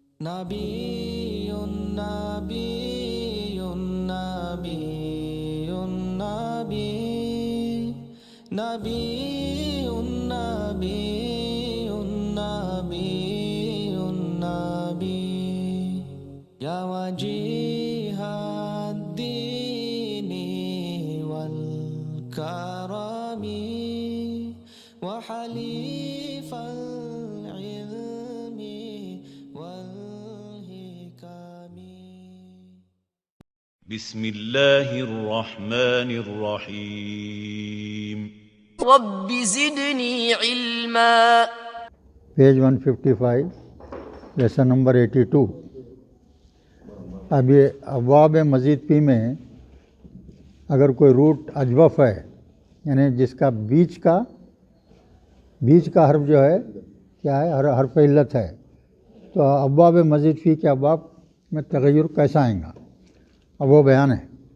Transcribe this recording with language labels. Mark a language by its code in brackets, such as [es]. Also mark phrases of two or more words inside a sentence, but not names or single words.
[ar] نبيون نبيون نبيون نبي نبيون نبيون نبيون نبي يا وجيه الدين والكرم وحليف ال بسم الله الرحمن الرحيم رب زدني علما [en] Page 155 lesson number 82. [ur] اب یہ [ar] أبواب مزيد فيه [ur] میں اگر کوئی روٹ اجوف ہے یعنی جس کا بیچ کا حرف جو ہے کیا ہے [ar] حرف علة [ur] ہے، تو [ar] أبواب مزيد فيه [ur] کے ابواب میں تغیر کیسا آئے گا اب وہ بیان ہے.